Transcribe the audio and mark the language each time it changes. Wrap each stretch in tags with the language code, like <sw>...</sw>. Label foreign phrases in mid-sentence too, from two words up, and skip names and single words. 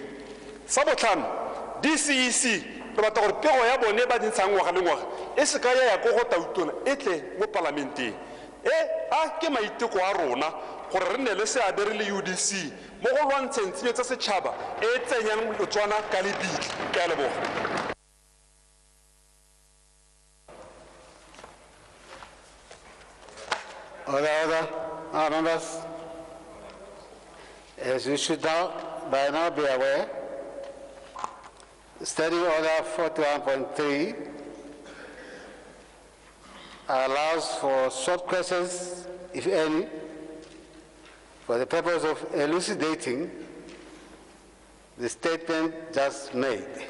<tn>Sa botlhano, DCC re batla gore pego ya bone ba dintshang ngwaga le ngwaga e se ka ya go go tautona e tle mo parlamenteng. Ke maiteko a rona gore re nne le seabe re le UDC mo go lwantsheng tshenyo tsa setšhaba e tsenyang Botswana ka lebitla. Ke a leboga.</tn> <en>Order, members. As you should by now be aware, Standing Order 41.3 allows for short questions, if any, for the purpose of elucidating the statement just made.</en>